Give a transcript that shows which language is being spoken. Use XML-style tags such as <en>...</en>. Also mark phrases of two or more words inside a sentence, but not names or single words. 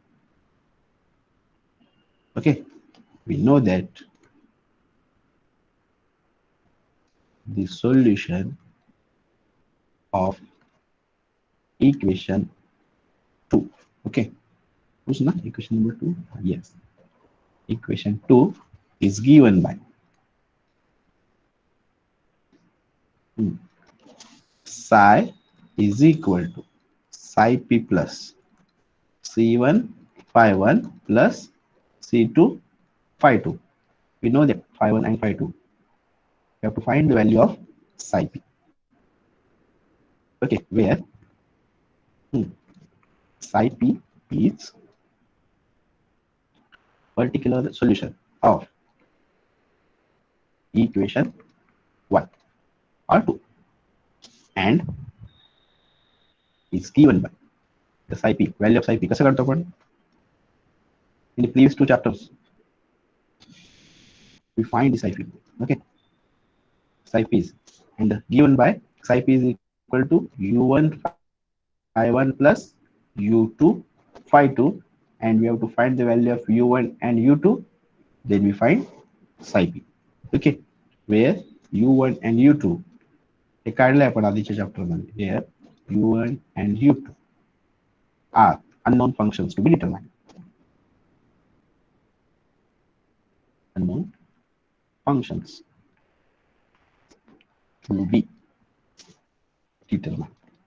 <en>Okay, we know that the solution of equation 2. Okay, who's not equation number 2? Yes, equation 2 is given by psi is equal to psi p plus c1 phi 1 plus c2 phi 2. We know that phi 1 and phi 2. We have to find the value of psi p. Okay, where psi p is particular solution of equation 1 or 2 and is given by the psi p, value of psi p.</en> <mr>कसं करतो आपण?</mr> <en>In the previous 2 chapters we find the psi p. Okay, psi p is and given by psi p is equal to u1 phi 1 plus u2 phi 2, and we have to find the value of u1 and u2, then we find psi p. Okay, where u1 and u2</en> <mr>हे काढले आपण आधीच्या चॅप्टर मध्ये.</mr> <en>Here u1 and u2 are unknown functions to be determined. Unknown functions to be determined.</en>